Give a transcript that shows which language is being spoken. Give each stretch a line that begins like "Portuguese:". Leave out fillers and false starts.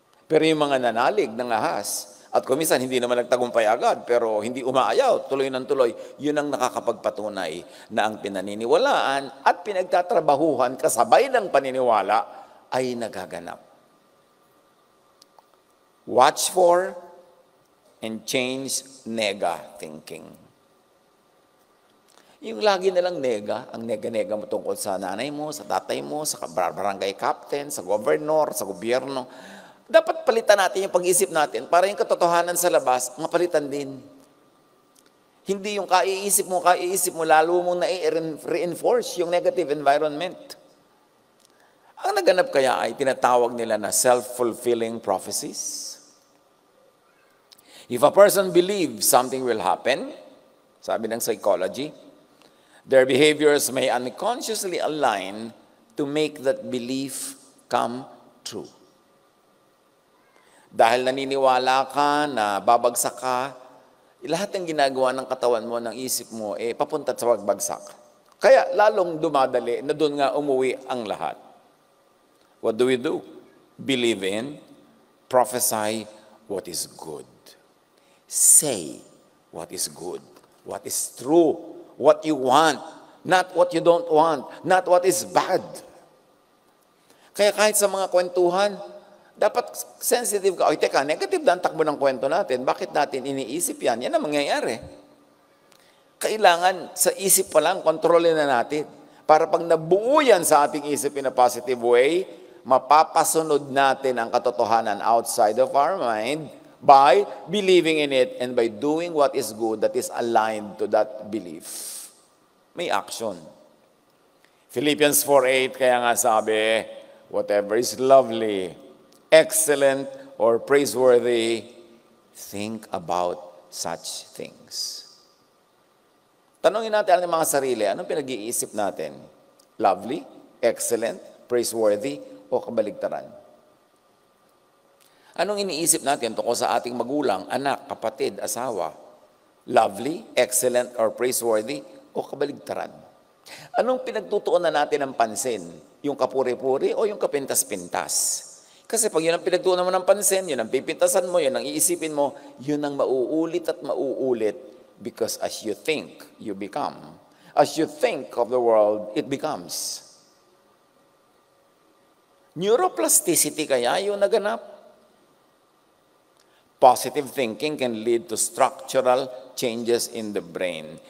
Filipino: Pero yung mga nanalig ng ahas, at kumisan hindi naman nagtagumpay agad, pero hindi umaayaw, tuloy ng tuloy, yun ang nakakapagpatunay na ang pinaniniwalaan at pinagtatrabahuhan kasabay ng paniniwala ay nagaganap.
English: Watch for and change nega thinking.
Filipino: Yung lagi nalang nega, ang nega-nega mo tungkol sa nanay mo, sa tatay mo, sa barangay captain, sa governor, sa gobyerno, dapat palitan natin yung pag-iisip natin para yung katotohanan sa labas, mapalitan din. Hindi yung kaiisip mo, lalo mong na-reinforce yung negative environment. Ang naganap kaya ay tinatawag nila na self-fulfilling prophecies.
English: If a person believes something will happen,
Filipino: sabi ng psychology,
English: their behaviors may unconsciously align to make that belief come true.
Filipino: Dahil naniniwala ka na babagsak ka, lahat ng ginagawa ng katawan mo, ng isip mo, papunta sa pagbagsak. Kaya lalong dumadali na doon nga umuwi ang lahat.
English: What do? Believe in, prophesy what is good. Say what is good, what is true, what you want, not what you don't want, not what is bad.
Filipino: Kaya kahit sa mga kwentuhan, dapat sensitive ka. Teka, negative na ang takbo ng kwento natin. Bakit natin iniisip yan? Yan ang mangyayari. Kailangan sa isip pa lang, kontrolin na natin. Para pag nabuo yan sa ating isip
English: in a positive way,
Filipino: mapapasunod natin ang katotohanan
English: outside of our mind by believing in it and by doing what is good that is aligned to that belief.
Filipino: May action.
English: Philippians 4:8,
Filipino: kaya nga sabi,
English: whatever is lovely, excellent, or praiseworthy, think about such things.
Filipino: Tanungin natin ang mga sarili, anong pinag-iisip natin?
English: Lovely, excellent, praiseworthy,
Filipino: o kabaligtaran? Anong iniisip natin tungkol sa ating magulang, anak, kapatid, asawa?
English: Lovely, excellent, or praiseworthy,
Filipino: o kabaligtaran? Anong pinagtutuunan natin ng pansin? Yung kapuri-puri o yung kapintas-pintas? Kasi pag yun ang pinagtuunan mo ng pansin, yun ang pipintasan mo, yun ang iisipin mo, yun ang mauulit at mauulit
English: because as you think, you become. As you think of the world, it becomes.
Filipino: Neuroplasticity kaya yung naganap.
English: Positive thinking can lead to structural changes in the brain.